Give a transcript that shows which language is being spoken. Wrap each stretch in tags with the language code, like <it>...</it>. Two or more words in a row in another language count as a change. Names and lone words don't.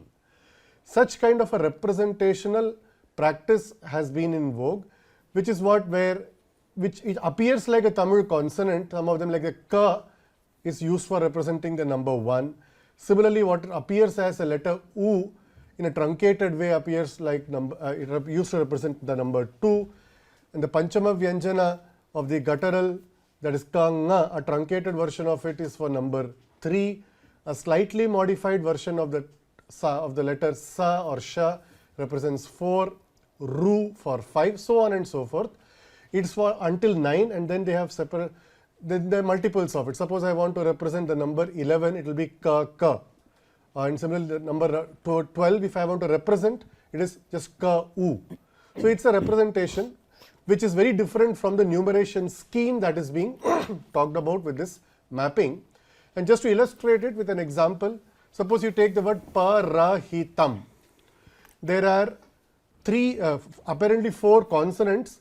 <en>Such kind of a representational practice has been in vogue, which is which it appears like a Tamil consonant. Some of them, like the ka, is used for representing the number 1. Similarly, what appears as a letter u in a truncated way appears like it used to represent the number 2. And the Panchama Vyanjana of the guttural, that is ka, nga, a truncated version of it is for number 3. A slightly modified version of the letter sa or sha represents 4, ru for 5, so on and so forth. It's for until 9, and then they have separate, then there are multiples of it. Suppose I want to represent the number 11, it will be ka, ka. And similarly, the number 12, if I want to represent, it is just ka, u. So it's a representation. which is very different from the numeration scheme that is being talked about with this mapping. And just to illustrate it with an example, suppose you take the word parahitam. There are apparently four consonants.</en>